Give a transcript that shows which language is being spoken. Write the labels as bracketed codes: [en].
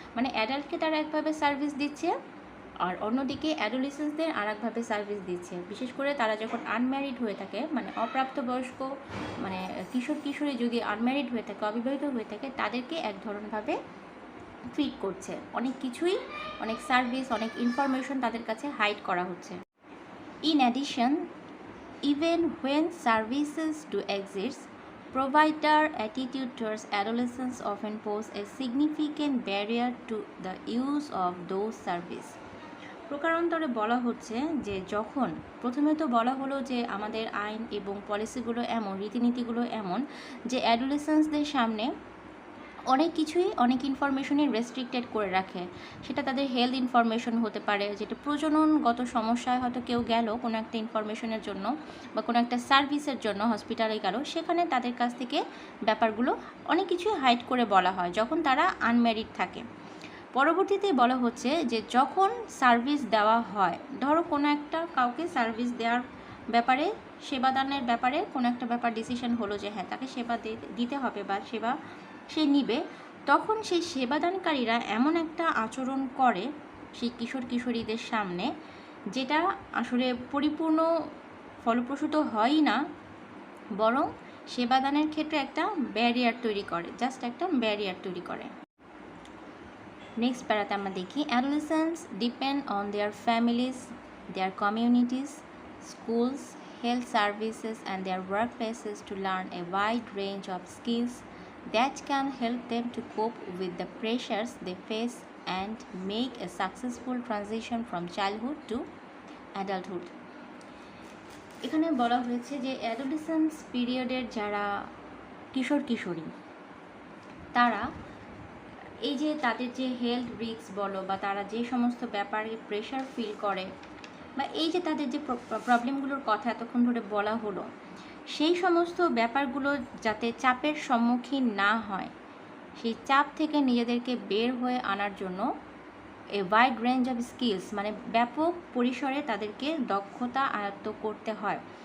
[bn] মানে অ্যাডাল্টকে তারা একভাবে সার্ভিস দিচ্ছে, আর অন্যদিকে অ্যাডোলেসেন্সদের আর একভাবে সার্ভিস দিচ্ছে। বিশেষ করে তারা যখন আনম্যারিড হয়ে থাকে, মানে অপ্রাপ্তবয়স্ক, মানে কিশোর কিশোরী যদি আনম্যারিড হয়ে থাকে, অবিবাহিত হয়ে থাকে, তাদেরকে এক ধরনভাবে ট্রিট করছে, অনেক কিছুই, অনেক সার্ভিস, অনেক ইনফরমেশন তাদের কাছে হাইড করা হচ্ছে। [en] In addition, even when services do exist, provider attitude towards adolescents often pose a significant barrier to the use of those services. [bn] প্রকারান্তরে বলা হচ্ছে যে যখন প্রথমে তো বলা হলো যে আমাদের আইন এবং পলিসিগুলো এমন, রীতিনীতিগুলো এমন যে অ্যাডোলেসেন্সদের সামনে অনেক কিছুই অনেক ইনফরমেশনই রেস্ট্রিক্টেড করে রাখে। সেটা তাদের হেলথ ইনফরমেশন হতে পারে, যেটা প্রজননগত সমস্যায় হয়তো কেউ গেল কোনো একটা ইনফরমেশনের জন্য বা কোনো একটা সার্ভিসের জন্য হসপিটালে গেল, সেখানে তাদের কাছ থেকে ব্যাপারগুলো অনেক কিছুই হাইড করে বলা হয় যখন তারা আনম্যারিড থাকে। পরবর্তীতে বলা হচ্ছে যে যখন সার্ভিস দেওয়া হয়, ধরো কোনো একটা কাউকে সার্ভিস দেওয়ার ব্যাপারে, সেবাদানের ব্যাপারে কোনো একটা ব্যাপার ডিসিশন হলো যে হ্যাঁ তাকে সেবা দিতে হবে বা সেবা সে নিবে, তখন সেই সেবাদানকারীরা এমন একটা আচরণ করে সেই কিশোর কিশোরীদের সামনে, যেটা আসলে পরিপূর্ণ ফলপ্রসূ তো হয়ই না, বরং সেবাদানের ক্ষেত্রে একটা ব্যারিয়ার তৈরি করে, জাস্ট একটা ব্যারিয়ার তৈরি করে। নেক্সট প্যারাতে আমরা দেখি, [en] Adolescents depend on their families, their communities, schools, health services and their workplaces to learn a wide range of skills that can help them to cope with the pressures they face and make a successful transition from childhood to adulthood. [bn] এখানে বলা হয়েছে যে adolescence পিরিয়ডের যারা কিশোর কিশোরী, তারা এই যে তাদের যে হেলথ রিস্ক বলো বা তারা যে সমস্ত ব্যাপারে প্রেশার ফিল করে বা এই যে তাদের যে প্রবলেমগুলোর কথা এতক্ষণ ধরে বলা হলো, সেই সমস্ত ব্যাপারগুলো যাতে চাপের সম্মুখীন না হয়, সেই চাপ থেকে নিজেদেরকে বের হয়ে আনার জন্য [en] a wide range of skills, [bn] মানে ব্যাপক পরিসরে তাদেরকে দক্ষতা আয়ত্ত করতে হয়।